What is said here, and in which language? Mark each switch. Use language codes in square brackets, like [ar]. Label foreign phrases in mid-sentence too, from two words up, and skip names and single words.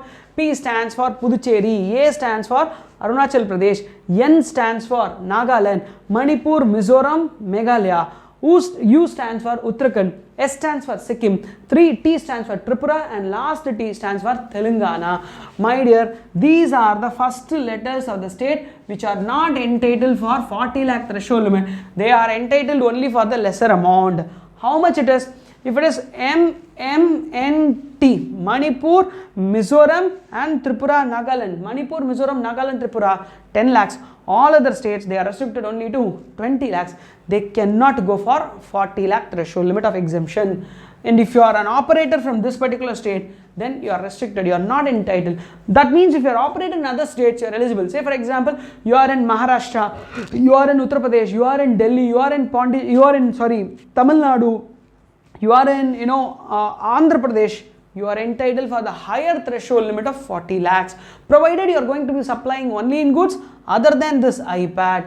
[en] P stands for Puducherry, A stands for Arunachal Pradesh, N stands for Nagaland, Manipur, Mizoram, Meghalaya, U stands for Uttarakhand, S stands for Sikkim, T stands for Tripura, and last T stands for Telangana. My dear, these are the first letters of the state which are not entitled for 40 lakh threshold limit. They are entitled only for the lesser amount. How much it is? If it is MMNT, Manipur, Mizoram and Tripura, Nagaland, Manipur, Mizoram, Nagaland, Tripura, 10 lakhs. All other states, they are restricted only to 20 lakhs. They cannot go for 40 lakh threshold limit of exemption. And if you are an operator from this particular state, then you are restricted, you are not entitled. That means if you are operating in other states, you are eligible. Say for example, you are in Maharashtra, you are in Uttar Pradesh, you are in Delhi, you are in Tamil Nadu, you are in Andhra Pradesh, you are entitled for the higher threshold limit of 40 lakhs, provided you are going to be supplying only in goods other than this IPAT.